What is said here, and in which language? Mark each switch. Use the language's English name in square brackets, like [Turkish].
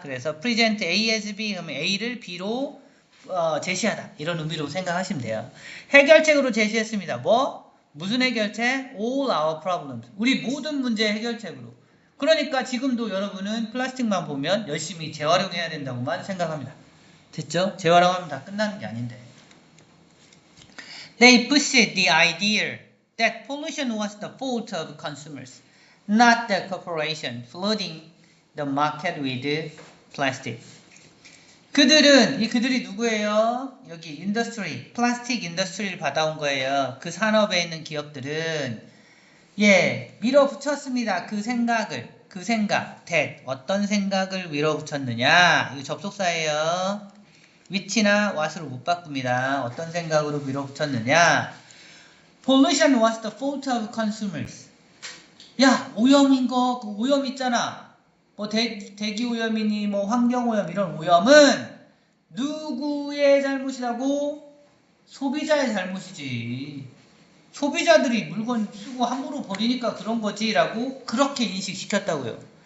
[Korean] 그래서 [English] present A as B [Korean] 그러면 A를 B로 제시하다 이런 의미로 생각하시면 돼요. 해결책으로 제시했습니다. 무슨 해결책? [English] All our problems. [Korean] 우리 모든 문제 해결책으로. 그러니까 지금도 여러분은 플라스틱만 보면 열심히 재활용해야 된다고만 생각합니다. 됐죠? 재활용하면 다 끝나는 게 아닌데. [English] They pushed the idea that pollution was the fault of consumers, not the corporation flooding the market with plastic. [Korean] 그들이 누구예요? 여기 인더스트리, 플라스틱 인더스트리를 받아온 거예요. 그 산업에 있는 기업들은 밀어붙였습니다. 그 생각, that, 어떤 생각을 밀어붙였느냐? 이거 접속사예요. which나 what으로 못 바꿉니다. 어떤 생각으로 밀어붙였느냐? [English] Pollution was the fault of consumers. [Korean] 야, 오염인 거, 그 오염 있잖아. 뭐 대기 오염이니 뭐 환경 오염 이런 오염은 누구의 잘못이라고? 소비자의 잘못이지. 소비자들이 물건 쓰고 함부로 버리니까 그런 거지 라고 그렇게 인식시켰다고요.